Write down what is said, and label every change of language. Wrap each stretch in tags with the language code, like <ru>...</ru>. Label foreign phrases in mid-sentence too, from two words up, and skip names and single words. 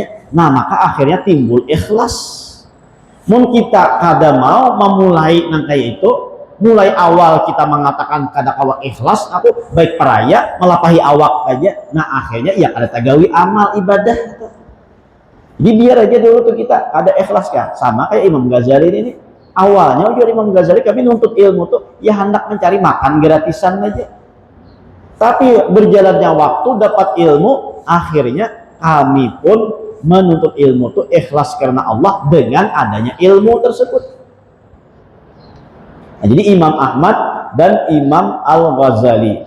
<bjn>Nah maka akhirnya timbul ikhlas. Mun kita kada mau memulai nang kayak itu, mulai awal kita mengatakan kada kawa ikhlas, aku baik peraya melapahi awak aja. Nah akhirnya ya kada tagawi amal ibadah. Jadi biar aja dulu tuh kita ada ikhlas kan.</bjn> <id>Sama kayak Imam Ghazali ini.</id> <bjn>Awalnya ujar Imam Ghazali kami nuntut ilmu tuh ya hendak mencari makan gratisan aja.</bjn> <id>Tapi berjalannya waktu dapat ilmu, akhirnya kami pun menuntut ilmu itu ikhlas karena Allah dengan adanya ilmu tersebut. Nah, jadi Imam Ahmad dan Imam Al-Ghazali.</id>